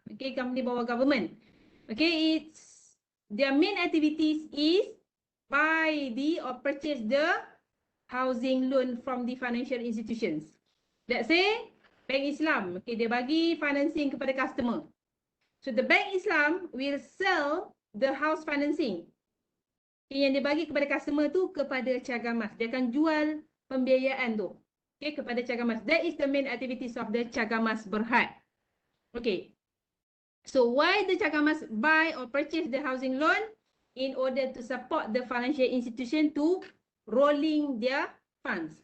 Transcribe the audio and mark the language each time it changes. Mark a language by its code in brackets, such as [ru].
[en] Okay, company bawah government. Okay, it's their main activities is buy the or purchase the housing loan from the financial institutions. Let's say Bank Islam, okay, [ms] dia bagi [en] financing kepada customer. So the Bank Islam will sell the house financing. [ms] Okay, yang dia bagi kepada customer tu kepada Cagamas. Dia akan jual pembiayaan tu. Okay, kepada Cagamas. [en] That is the main activities of the Cagamas Berhad. Okay. So why the Cagamas buy or purchase the housing loan? In order to support the financial institution to rolling their funds.